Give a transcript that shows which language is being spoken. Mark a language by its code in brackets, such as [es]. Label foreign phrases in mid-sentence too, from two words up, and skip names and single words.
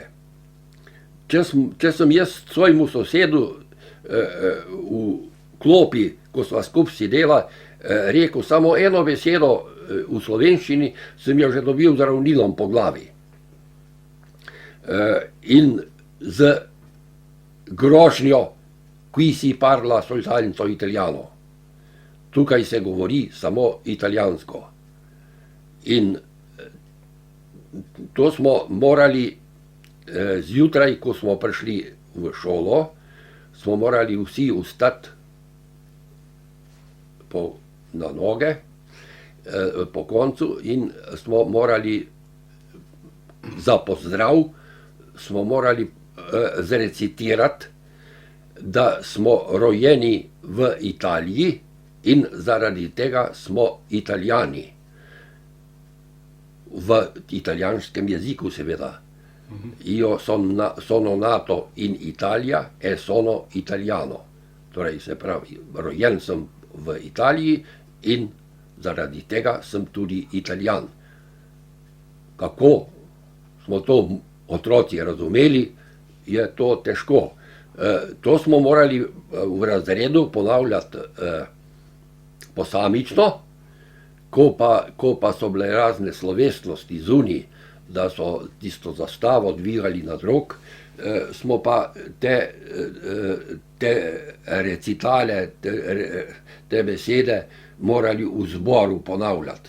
[sl] Če sem jaz svojemu sosedu v klopi, ko sva skupaj sedela, rekel samo eno besedo v slovenščini, sem jo že dobil z ravnilom po glavi. In z grožnjo, [it] qui si parla soltanto italiano. [sl] Tukaj se govori samo italijansko. In to smo morali zjutraj, ko smo prišli v šolo, smo morali vsi vstati na noge po koncu in smo morali za pozdrav smo morali zrecitirati, da smo rojeni v Italiji in zaradi tega smo Italijani. V italijanskem jeziku seveda. [it] Io sono nato in Italia e sono italiano. [sl] Torej se pravi, rojen sem v Italiji in zaradi tega sem tudi Italijan. Kako smo to otroci razumeli, je to težko. To smo morali v razredu ponavljati posamično, ko pa so bile razne slovesnosti zunaj, da so tisto zastavo dvigali nad rok, smo pa te recitale, te besede morali v zboru ponavljati.